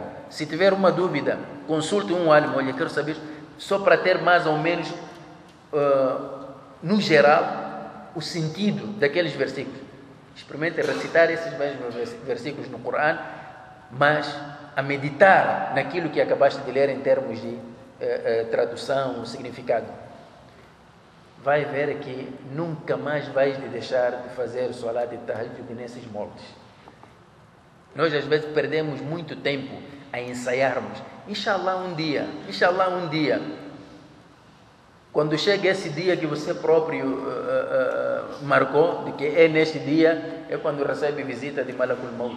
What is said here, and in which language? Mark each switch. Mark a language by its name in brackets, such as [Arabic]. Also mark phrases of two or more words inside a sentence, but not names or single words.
[Portuguese] Se tiver uma dúvida, consulte um alim, olha, quero saber, só para ter mais ou menos, no geral, o sentido daqueles versículos. Experimente recitar esses mesmos versículos no Coran, mas a meditar naquilo que acabaste de ler em termos de tradução, significado. Vai ver que nunca mais vais deixar de fazer [Arabic] صلاة التهجد [Portuguese] nesses moldes. Nós às vezes perdemos muito tempo a ensaiarmos. Inshallah um dia. Quando chega esse dia que você próprio marcou, de que é neste dia, é quando recebe visita de [Arabic] ملك الموت.